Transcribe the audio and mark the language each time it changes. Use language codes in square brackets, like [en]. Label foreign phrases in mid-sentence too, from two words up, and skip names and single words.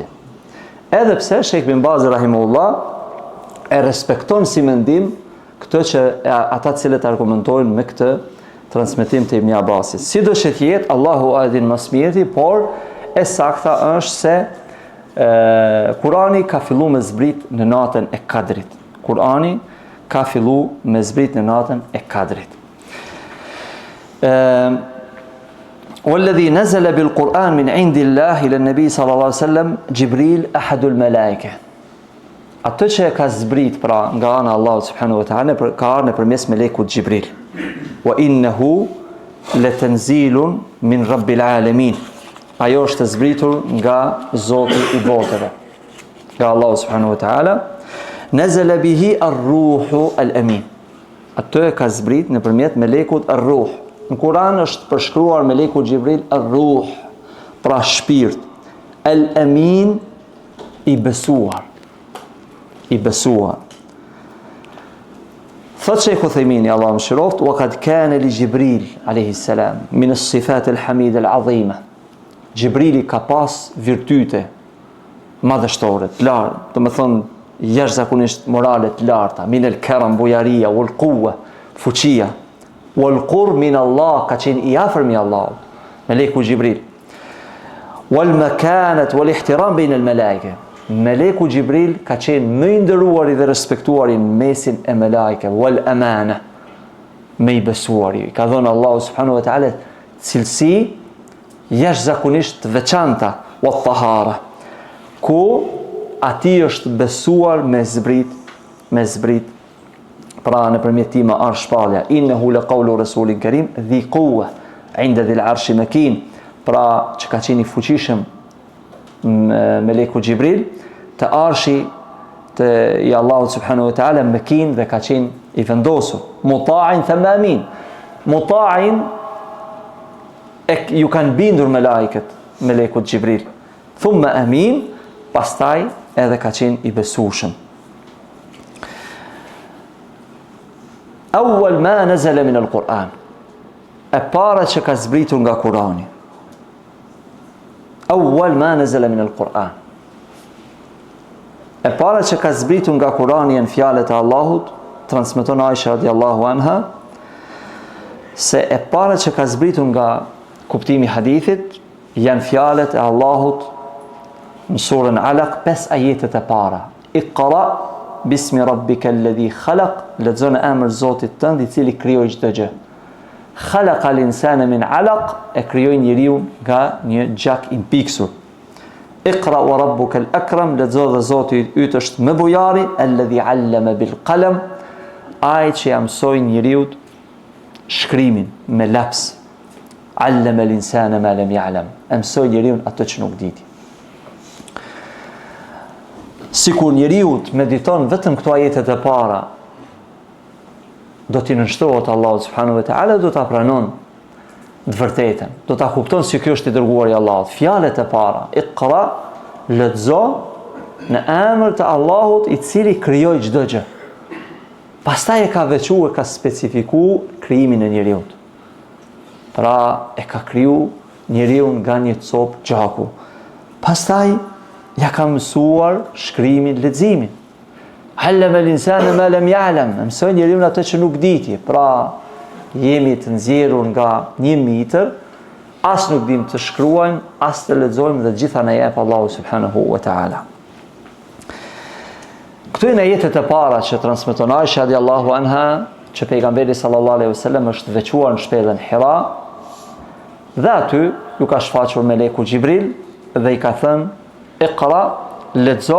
[sq] Edhe pse Sheikh Ibn Bazi rahimahullah e respekton si mendim këtë që ata cilët argumentojnë me këtë transmetim të Ibn Abbasit. Sido që të jetë, Allahu a din më së miri, por e sakta është se Kurani ka filluar me zbrit në natën e Kadrit. Kurani ka filluar me zbrit në natën e Kadrit. [ar] والذي نزل بالقرآن من عند الله إلى النبي صلى الله عليه وسلم جبريل أحد الملائكة. [sq] Atë që e ka zbrit pra nga ana Allahu [ar] سبحانه وتعالى [sq] ka ardhur nëpërmes melekut Gjibril. [ar] وإنه لتنزيل رب العالمين. [sq] Ajo është zbritur nga Zoti i botëve, nga Allahu [ar] سبحانه وتعالى. نزل به الروح الأمين. [sq] Atë e ka zbrit nëpërmjet melekut ar-ruh. Në Kur'an është përshkruar meleku Gjibril ar-ruh, pra shpirt, al-amin, i besuar. Thot Sheikh Uthaymini, Allah më shiroft, [ar] وقد كان لجبريل عليه السلام من الصفات الحميدة العظيمة. [sq] Gjibrili ka pas virtyte madhështore, të larta, do të thonë jashtëzakonisht morale të larta, [ar] من الكرم, [sq] bujaria, [ar] والقوة, [sq] fuqia, [ar] والقرب من الله, [sq] ka qenë i afërm i Allahut, meleku Gjibril. [ar] والمكانة والاحترام بين الملائكة. [sq] Meleku Gjibril ka qenë më i nderuari dhe respektuari në mesin e melajke, [ar] والأمانة, [sq] me i besuari. Ka dhënë Allahu [ar] سبحانه وتعالى [sq] cilësi jashtëzakonisht të veçanta, [ar] والطهارة, [sq] ku ati është besuar me zbrit, pra nëpërmjet tij më arsh shpallja. [ar] إنه لقول رسول كريم ذي قوة عند ذي العرش مكين, [sq] pra që ka qenë i fuqishëm meleku Gjibril, të arshi i Allahut [ar] سبحانه وتعالى [sq] makin, dhe ka qenë i vendosur. [ar] مطاع ثم أمين. [sq] Muta'in ju kanë bindur melekut Gjibril. [ar] ثم أمين, [sq] pastaj edhe ka qenë i besueshëm. [ar] أول ما نزل من القرآن, [sq] e para që ka zbritur nga Kurani. [ar] أول ما نزل من القرآن, [sq] e para që ka zbritur nga Kurani janë fjalët e Allahut. Transmeton Aisha [ar] رضي الله عنها [sq] se e para që ka zbritur nga kuptimi hadithit janë fjalët e Allahut në surën Alaq, 5 ajetet e para. [ar] اقرأ باسم ربك الذي خلق, [sq] lexon emrin Zotit tënd i cili krijoi çdo gjë. [ar] خلق الإنسان من علق, [sq] e krijoi njeriu nga një gjak i mpiksur. [ar] اقرأ وربك الأكرم, [sq] lexo dhe Zoti yt është më bujari, [ar] الذي علم بالقلم, [sq] ai që ja mësoi njeriu shkrimin me laps. [ar] علم الإنسان ما لم يعلم, [sq] mësoi njeriu atë që nuk diti. Sikur njeriu të mediton vetëm këto ajetet e para, do t'i nënshtrohet Allahu [ar] سبحانه وتعالى, [sq] do ta pranon të vërtetën, do ta kupton se ky është i dërguari i Allahut. Fjalët e para, iqra, lexo në emër të Allahut i cili krijoi çdo gjë. Pastaj e ka veçuar, ka specifikuar krijimin e njeriu. Pra e ka kriju njeriu nga një copë gjaku. Pastaj ja ka mësuar shkrimin, leximin. [ar] علم الإنسان ما لم يعلم, [sq] mësoi njeriu atë që nuk diti. Pra jemi të nxjerrur nga një mitër, as nuk dim të shkruajmë, as të lexojmë, dhe gjitha na jep Allahu [ar] سبحانه وتعالى. [sq] Këto janë ajetet e para që transmeton Aisha [ar] رضي الله عنها, [sq] që pejgamberi [ar] صلى الله عليه وسلم [sq] është veçuar në shpellën Hira, dhe aty ju ka shfaqur meleku Gjibril dhe i ka thënë iqra, lexo.